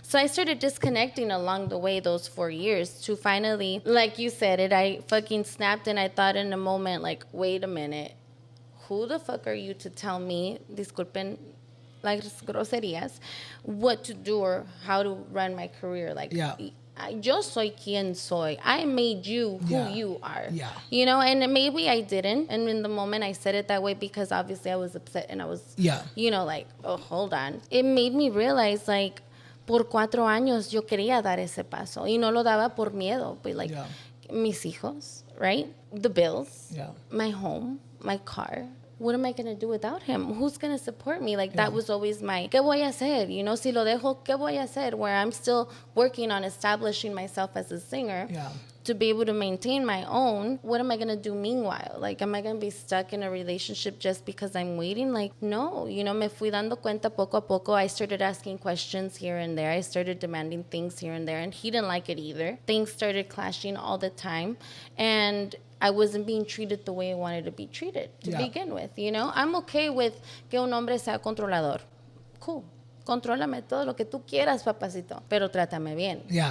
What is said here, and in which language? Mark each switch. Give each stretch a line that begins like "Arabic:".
English: So I started disconnecting along the way those 4 years to finally, like you said it, I fucking snapped and I thought in a moment, like, wait a minute, who the fuck are you to tell me,
Spanish: disculpen,
English: like
Spanish: groserías,
English: what to do or how to run my career? Like,
Spanish: yo soy quien soy.
English: I made you who you are. You know, and maybe I didn't. And in the moment I said it that way because obviously I was upset and I was, you know, like, oh, hold on. It made me realize, like,
Spanish: por 4 años yo quería dar ese paso y no lo daba por miedo.
English: But like,
Spanish: mis hijos,
English: right? The bills, my home, my car. What am I going to do without him? Who's going to support me? Like, that was always my,
Spanish: ¿qué voy a hacer?
English: You know,
Spanish: si lo dejo, ¿qué voy a hacer?
English: Where I'm still working on establishing myself as a singer to be able to maintain my own. What am I going to do meanwhile? Like, am I going to be stuck in a relationship just because I'm waiting? Like, no. You know,
Spanish: me fui dando cuenta poco a poco.
English: I started asking questions here and there. I started demanding things here and there. And he didn't like it either. Things started clashing all the time. And I wasn't being treated the way I wanted to be treated to begin with, you know? I'm okay with
Spanish: que un hombre sea controlador.
English: Cool.
Spanish: Contrólame todo lo que tú quieras, papacito, pero trátame bien.